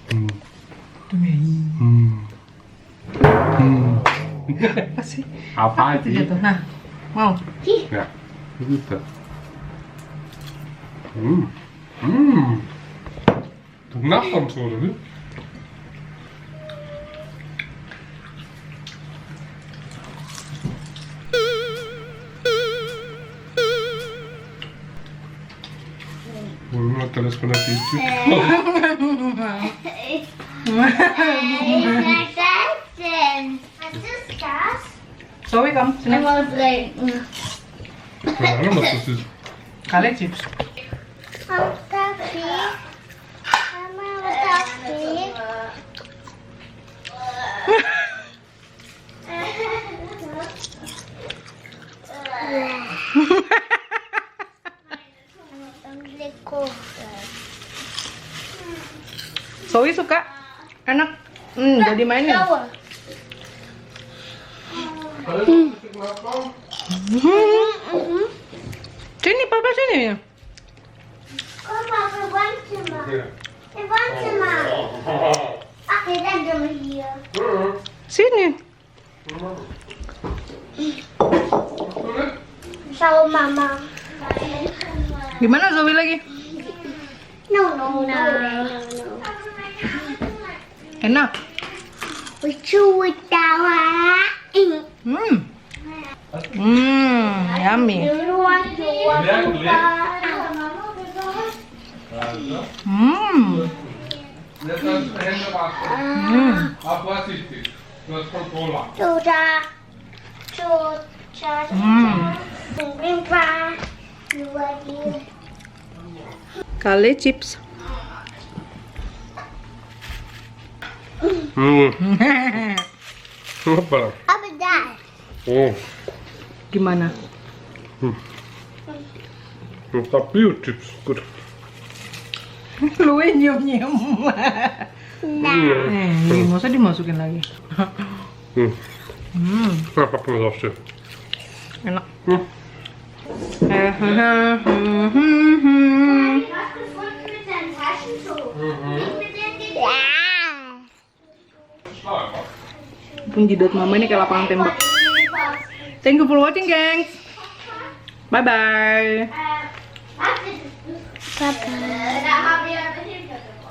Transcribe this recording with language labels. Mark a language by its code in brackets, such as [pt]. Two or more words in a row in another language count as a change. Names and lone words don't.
[id] Apa sih? Apa Itu jatuh. Nah, mau. [de] Ja, was ist das? Das Nachbarn so, oder? Wollen wir das von der Tüte? Was ist das? [id] Zoe, komm, sini. [de] Mal trinken. Keine Ahnung, was das ist. [id] Kalian chips. Tapi, Mama, tapi. Zoe suka, enak. Jadi mainin. Sini, papa sini ya. [nl] Kom maar, we Wohnzimmer. [de] Ja. Im Wohnzimmer. Ach, wir sind schon hier. [id] Sini. [de] Schau, [id] Mama. Gimana Zoe lagi? No. Enak. Lucu tawa. Yummy. [de] Jetzt kannst du Hände waschen. Aber vorsichtig, du hast Controller. [en] Kale chips. [de] Hoppala. Aber da. Oh, [id] Gimana? [de] das ist Bio-Chips. Gut. [id] Lu nyium-nyium. Masa dimasukin lagi. [de] Ja, pack mal auf dir. [id] Enak. [de] Du hast gefunden mit deinem Taschentuch. Ja. [id] Pun jidat mama ini kayak lapangan tembak. [en] Thank you for watching, gengs. Bye bye. Bye-bye.